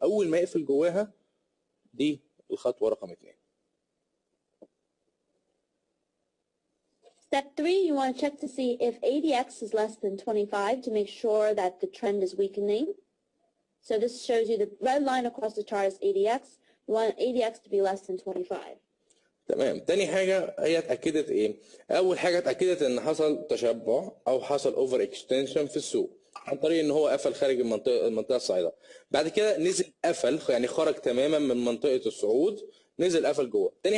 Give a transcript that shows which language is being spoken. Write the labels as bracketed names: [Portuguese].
[Arabic] اول ما يقفل جواها دي الخطوه رقم 2. [English] Step 3, you want to check to see if ADX is less than 25 to make sure that the trend is weakening. So this shows you the red line across the chart is ADX. You want ADX to be less than 25. [Arabic] تمام. تاني حاجة هي اتأكدت ايه؟ أول حاجة اتأكدت إن حصل تشبع أو حصل اوفر اكستنشن في السوق عن طريق إن هو قفل خارج المنطقة الصاعدة. بعد كده نزل قفل، يعني خرج تماما من منطقة الصعود، نزل قفل جوه.